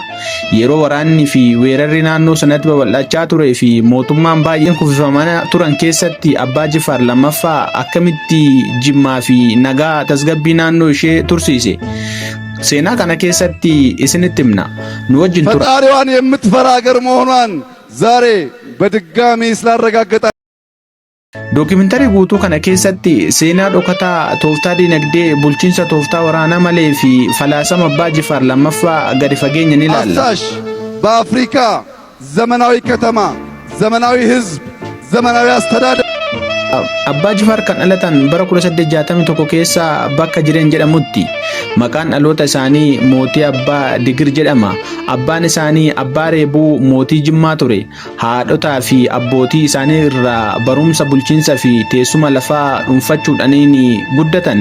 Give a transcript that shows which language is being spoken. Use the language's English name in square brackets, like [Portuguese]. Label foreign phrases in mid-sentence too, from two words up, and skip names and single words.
[Oromo] Yeroo waraanni fi weerarri naannoo sanatti babal'achaa turee fi mootummaan baay'een kuffifamaa turan keessatti Abbaa Jifaar lammaffaa akkamitti jimmaa fi nagaa tasgabbii naannoo ishee tursiise. Seenaa kana keessatti isinitti himna nu wajjin tura. [Amharic] ፈጣሪዋን የምትፈራ ሀገር መሆኗን ዛሬ በድጋሚ ስላረጋገጠ [Oromo] Dookimentaarii guutuu kana keessatti seenaa dhokataa tooftaa dinagdee bulchiinsa tooftaa waraanaa malee fi falaasama Abbaa Jifaar lammaffaa gadi fageenya ni ilaalla. [Amharic] አሳሽ በአፍሪካ ዘመናዊ ከተማ ዘመናዊ ህዝብ ዘመናዊ አስተዳደር [Oromo] Abbaa Jifaar kan dhalatan bara 1861 keessa bakka Jireen jedhamutti. Maqaan dhaloota isaanii mootii Abbaa Digir jedhama. Abbaan isaanii Abbaa Reebuu mootii Jimmaa ture. Haadhotaa fi abbootii isaanii irraa barumsa bulchiinsa fi teessuma lafaa dhuunfachuudhaan guddatan.